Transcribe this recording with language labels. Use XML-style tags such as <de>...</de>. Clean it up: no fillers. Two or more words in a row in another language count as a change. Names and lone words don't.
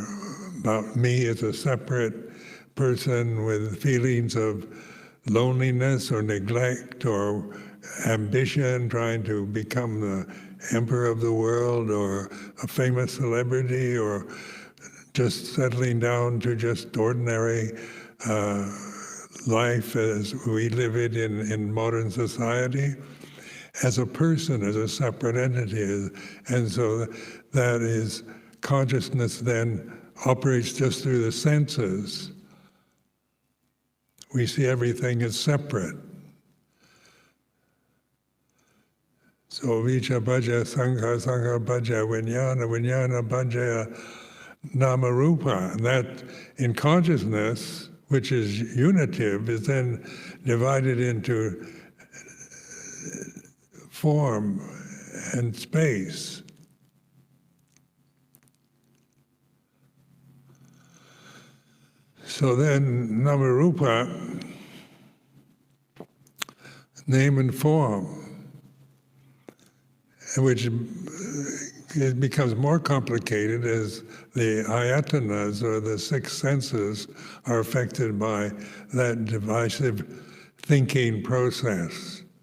<en>about me as a separate person with feelings of loneliness or neglect or ambition, trying to become the emperor of the world or a famous celebrity, or just settling down to just ordinary life as we live it in modern society, as a person, as a separate entity. And so that is, consciousness then operates just through the senses. We see everything as separate.</en> <pi>So avijja bhajya sankhara, sankhara bhajya vijnana, vijnana bhajya nama-rupa.</pi> <en>And that in consciousness, which is unitive, is then divided into form and space. So then nama-rupa, name and form, which it becomes more complicated as the ayatanas, or the six senses, are affected by that divisive thinking process.</en>